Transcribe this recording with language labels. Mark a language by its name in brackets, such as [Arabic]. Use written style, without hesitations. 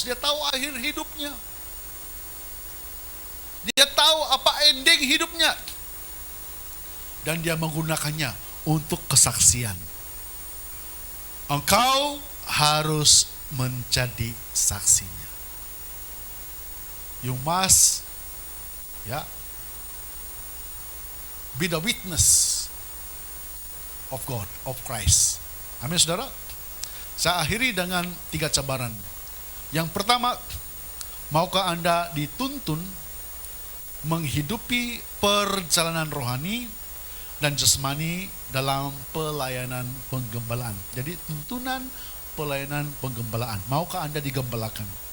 [Indonesian] Dia tahu akhir hidupnya. Dia tahu apa ending hidupnya. Dan dia menggunakannya untuk kesaksian. Engkau harus menjadi saksinya. [English] You must be the witness of God, of Christ. [Indonesian] Amin, saudara. Saya akhiri dengan 3 cabaran. Yang pertama, maukah Anda dituntun menghidupi perjalanan rohani dan jasmani dalam pelayanan penggembalaan. Jadi tuntunan pelayanan penggembalaan. Maukah Anda digembalakan?